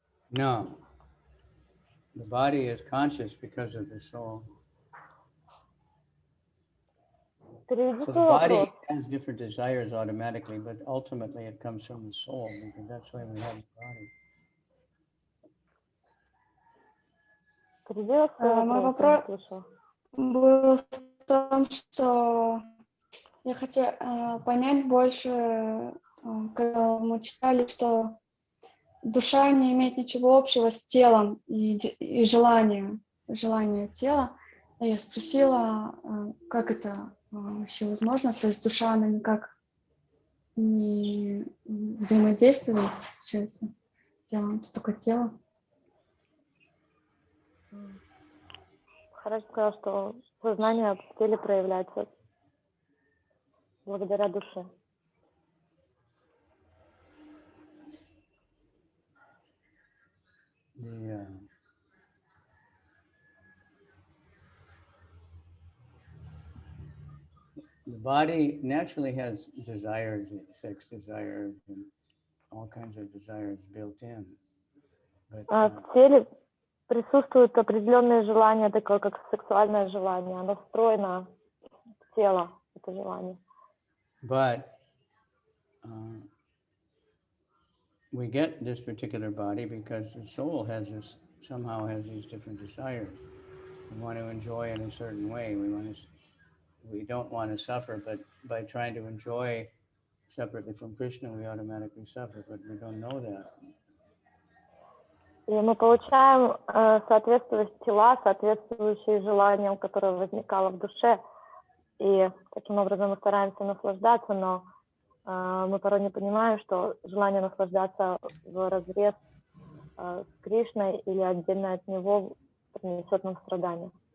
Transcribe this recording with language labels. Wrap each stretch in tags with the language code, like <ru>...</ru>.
<en>No. The body is conscious because of the soul. So the body has different desires automatically, but ultimately it comes from the soul, because that's why we have the body.</en> <ru>Мой вопрос был в том, что я хотела понять больше, когда мы читали, что душа не имеет ничего общего с телом и желание тела. Я спросила, как это вообще возможно, то есть душа, она никак не взаимодействует с телом, это только тело. Хорошо сказал, что сознание в теле проявляется благодаря душе.</ru> <en>The body naturally has desires, sex desires, and all kinds of desires built in. But,</en> <ru>в теле присутствуют определенные желания, такое как сексуальное желание. Оно встроено в тело, это желание.</ru> <en>But we get this particular body because the soul somehow has these different desires. We want to enjoy in a certain way. We don't want to suffer, but by trying to enjoy separately from Krishna, we automatically suffer, but we don't know that.</en> <ru>И мы получаем соответствующие тела, соответствующие желаниям, которые возникало в душе. И таким образом мы стараемся наслаждаться, но мы порой не понимаем, что желание наслаждаться в разрез с Кришной или отдельно от него принесет нам страдания.</ru>